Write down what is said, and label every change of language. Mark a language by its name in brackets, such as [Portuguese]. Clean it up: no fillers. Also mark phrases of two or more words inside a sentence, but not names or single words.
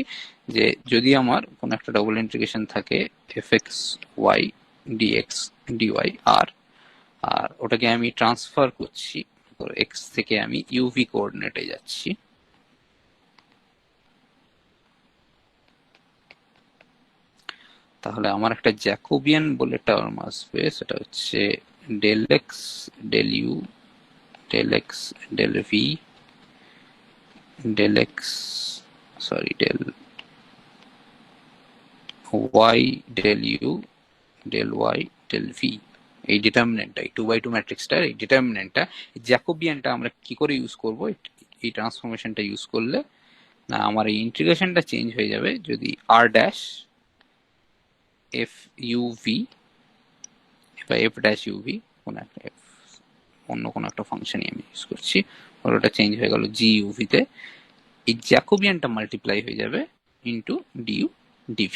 [Bangla] যে যদি আমার কোন একটা ডাবল ইন্টিগ্রেশন থাকে fx y dx dy আর আর ওটাকে আমি ট্রান্সফার করছি, এক্স থেকে আমি [English] UV coordinate [Bangla] যাচ্ছি, তাহলে আমার একটা জ্যাকোবিয়ান বলে টার্ম আসবে, সেটা হচ্ছে [English] del x del u del x del v del x sorry del y del u del y del v, [Bangla] এই ডিটারমিনেন্টটা, এই 2x2 ম্যাট্রিক্সটার এই ডিটারমিনেন্টটা, জ্যাকোবিয়ানটা আমরা কি করে ইউজ করব? এই ট্রান্সফরমেশনটা ইউজ করলে না আমার এই ইন্টিগ্রেশনটা চেঞ্জ হয়ে যাবে যদি [English] r dash f u v [Bangla] বা [English] f dash u v [Bangla] কোন একটা অন্য কোনো একটা ফাংশনই আমি ইউজ করছি, ওটা চেঞ্জ হয়ে গেল [English] g uv [Bangla] তে, এই জ্যাকোবিয়ানটা মাল্টিপ্লাই হয়ে যাবে [English] into du dv.